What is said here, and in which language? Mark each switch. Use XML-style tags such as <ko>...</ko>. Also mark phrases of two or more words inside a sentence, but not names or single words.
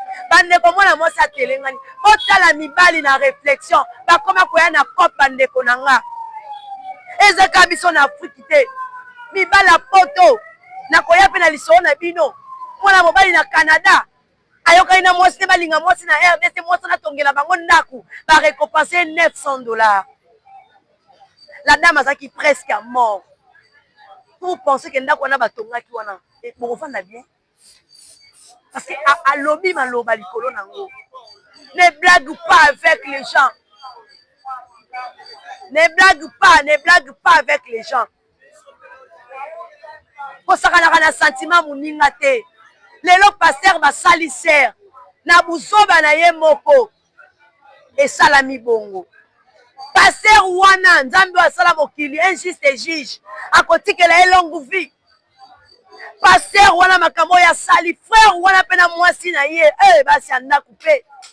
<ln>Bandeko, mwana mwasi atelengani. Botala mibali na réflexion. Bakoma koya na kope, bandeko na nga. Ezaka biso na Afrique te. Mibali ya poto, na koya pe na lisolo na bino. Mwana mobali na Canada, ayokani na mwasi te, balinga mwasi na R D C, mwasi na tongela bango ndako, ba récompenser</ln> <fr>neuf cents dollars. La dame azaki presque à mort. Vous pensez que</fr> <ln>ndako wana batongaki wana, eh, bokovanda bien?</ln> <fr>Parce que</fr> <ln>a-, alobi maloba likolo nango.</ln> <fr>Ne blague pas avec les gens. Ne blague pas, ne blague pas avec les gens.</fr> <ln>Kosakanaka na sentiment moninga te. Lelo pasteur basali ser. Na buzoba na ye moko. Esalami bongo. Pasteur wana, Nzambe asala mokili,</ln> <fr>un juste juge.</fr> <ln>Akotikela ye</ln> <fr>longue vie.</fr> <ln>Pasteur wana makambo ya sali, frère wana pe na mwasi na ye, eh, basi ya ndako pe.</ln>